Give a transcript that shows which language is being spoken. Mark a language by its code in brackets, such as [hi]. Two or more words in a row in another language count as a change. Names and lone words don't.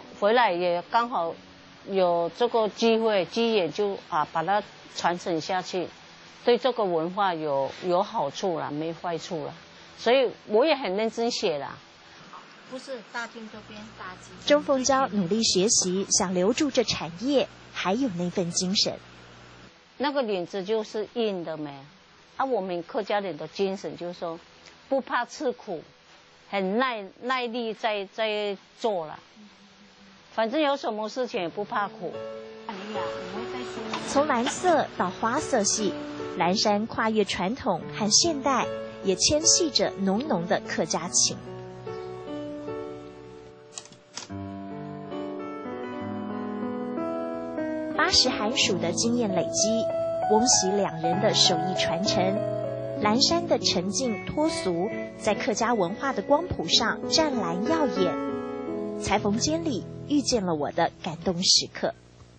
[zh] 回來也剛好有這個機會，機緣就把它傳承下去，對這個文化有好處啦，沒壞處啦。所以我也很認真寫啦。不是大廳這邊大廳。鍾鳳嬌努力學習，想留住這產業，還有那份精神。那個領子就是硬的沒，我們客家人的精神就是說，不怕吃苦，很耐力在做了，反正有什麼事情也不怕苦。從藍色到花色系，藍衫跨越傳統和現代，也牽繫着濃濃的客家情。80寒暑的經驗累積，翁媳兩人的手藝傳承，藍衫的沉靜脫俗，在客家文化的光譜上湛藍耀眼。裁縫間裡遇見了我的感動時刻。